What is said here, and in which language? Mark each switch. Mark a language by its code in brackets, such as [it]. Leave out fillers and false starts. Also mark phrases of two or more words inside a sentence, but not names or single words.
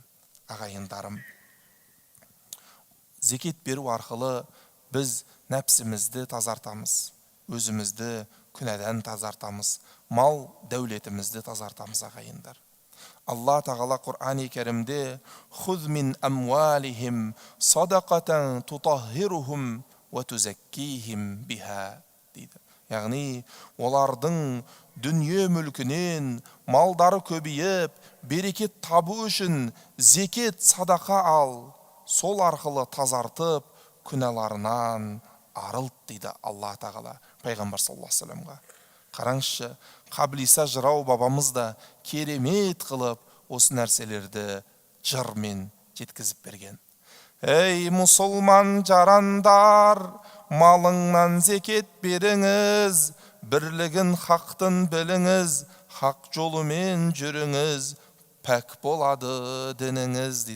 [kk] Ағайындарым, зекет беру арқылы біз нәпсімізді тазартамыз, өзімізді күнәдан тазартамыз, мал дәулетімізді тазартамыз, ағайындар. Алла тағала Құр'ан-ы Кәрімде [ar] «خُذْ مِنْ أَمْوَالِهِمْ صَدَقَةً تُطَهِّرُهُمْ وَتُزَكِّيهِمْ بِهَا» [kk] дейді. Яғни, олардың дүние мүлкінен малдары көбейіп, берекет табу үшін зекет садақа ал, сол арқылы тазартып, күнәларынан арылт дейді Алла тағала пайғамбар [ar] صَلَّى اللهُ عَلَيْهِ وَسَلَّمَ. [kk] Қараңызшы, Қаблиса жырау бабамыз да керемет қылып осы нәрселерді жырмен жеткізіп берген. Ей мұсылман жарандар, малыңнан зекет беріңіз, бірлігін хақтын біліңіз, хақ жолымен жүріңіз, пәк болады дініңіз дейді.